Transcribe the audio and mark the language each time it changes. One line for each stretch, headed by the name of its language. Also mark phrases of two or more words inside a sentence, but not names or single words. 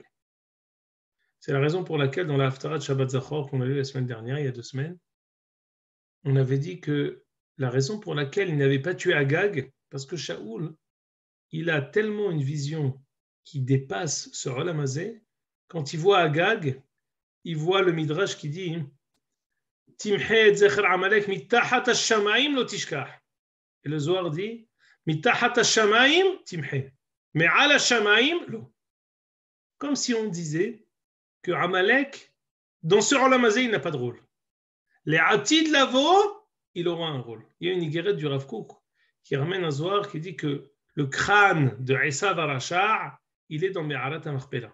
French: C'est la raison pour laquelle dans la Haftarah de Shabbat Zachor qu'on a lu la semaine dernière, il y a 2 semaines, on avait dit que la raison pour laquelle il n'avait pas tué Agag, parce que Shaoul, il a tellement une vision qui dépasse ce
Hebrew: עולם הזה,
French: quand il voit Agag, il voit le Midrash qui dit
Hebrew: תמחה את זכר עמלק מתחת השמים לא תשכח.
French: Et le Zohar dit
Hebrew: מתחת השמים תמחה, מעל השמים לא.
French: Comme si on disait que Amalek, dans ce
Hebrew: עולם הזה,
French: il n'a pas de rôle. Les
Hebrew: עתיד לבוא,
French: il aura un rôle. Il y a une Igeret du Rav Kook qui ramène un Zohar qui dit que le crâne de
Hebrew: עשו הרשע,
French: il est dans Me'arat HaMachpelah.